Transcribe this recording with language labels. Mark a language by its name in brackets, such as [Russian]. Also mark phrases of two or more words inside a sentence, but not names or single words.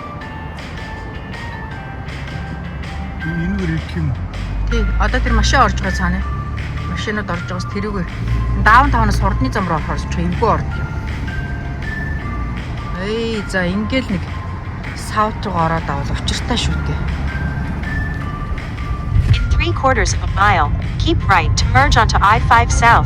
[Mongolian] Энэ үр ирэх юм. Тий, одоо тэр машин орж байгаа цаана. Машинууд орж байгаас тэрүүгээр downtown-аас хурдны зам руу орж эвгүй ордог юм. За ингээл нэг south руу ороод авал учиртай шүү дээ. [English] In 3/4 of a mile, keep right to merge onto I-5 South.